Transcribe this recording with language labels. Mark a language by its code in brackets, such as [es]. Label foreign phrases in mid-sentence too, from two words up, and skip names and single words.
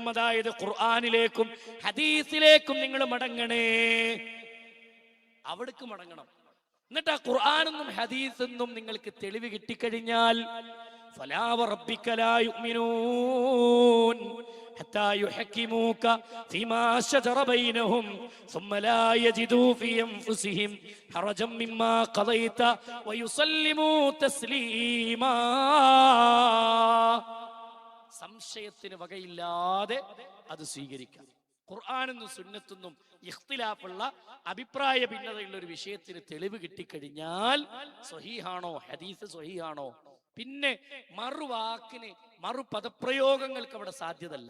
[ml] അതായത് ഖുർആനിലേക്കും ഹദീസിലേക്കും നിങ്ങൾ മടങ്ങണേ, അവിടേക്ക് മടങ്ങണം. എന്നിട്ട് ആ ഖുർആനെന്നും ഹദീസെന്നും നിങ്ങൾക്ക് തെളിവ് കിട്ടിക്കഴിഞ്ഞാൽ [ar] فلا وربك لا يؤمنون حتى يحكموك فيما شجر بينهم ثم لا يجدوا في أنفسهم حرجا مما قضيت ويسلموا تسليما. [ml] സംശയത്തിന് വകയില്ലാതെ അത് സ്വീകരിക്കാം. ഖുർആനെന്നും സുന്നത്തെന്നും ഇഖ്തിലാഫുള്ള അഭിപ്രായ ഭിന്നതയുള്ള ഒരു വിഷയത്തിന് തെളിവ് കിട്ടിക്കഴിഞ്ഞാൽ സ്വഹീഹാണോ ഹദീസ് സ്വഹീഹാണോ, പിന്നെ മറുവാക്കിന് മറുപദപ്രയോഗങ്ങൾക്ക് അവിടെ സാധ്യതല്ല.